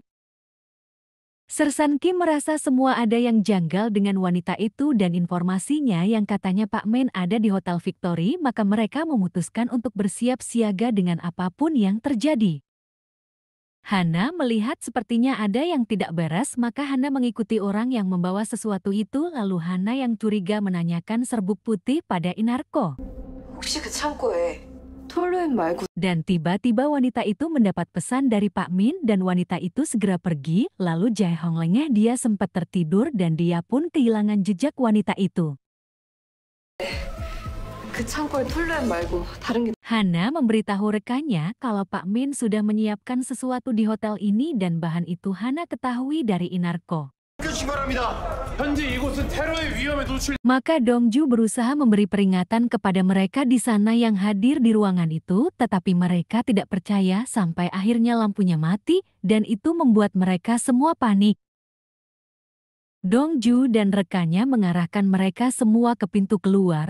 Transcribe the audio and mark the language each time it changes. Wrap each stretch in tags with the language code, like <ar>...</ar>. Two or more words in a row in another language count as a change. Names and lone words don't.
<id>Sersan Kim merasa semua ada yang janggal dengan wanita itu dan informasinya yang katanya Pak Min ada di Hotel Victory, maka mereka memutuskan untuk bersiap siaga dengan apapun yang terjadi. Hana melihat sepertinya ada yang tidak beres, maka Hana mengikuti orang yang membawa sesuatu itu, lalu Hana yang curiga menanyakan serbuk putih pada Inarko.</id> <ko>혹시 그 창고에 톨루엔 말고</ko> <id>Dan tiba-tiba wanita itu mendapat pesan dari Pak Min dan wanita itu segera pergi, lalu Jae Hong lengah, dia sempat tertidur dan dia pun kehilangan jejak wanita itu.</id> <ko>그 창고에 톨루엔 말고 다른 게</ko> <id>Hana memberitahu rekannya kalau Pak Min sudah menyiapkan sesuatu di hotel ini dan bahan itu Hana ketahui dari Inarko.</id> <ko>출발합니다. 현재 이곳은 테러의 위험에 노출.</ko> <id>Maka Dongju berusaha memberi peringatan kepada mereka di sana yang hadir di ruangan itu, tetapi mereka tidak percaya sampai akhirnya lampunya mati dan itu membuat mereka semua panik. Dongju dan rekannya mengarahkan mereka semua ke pintu keluar.</id>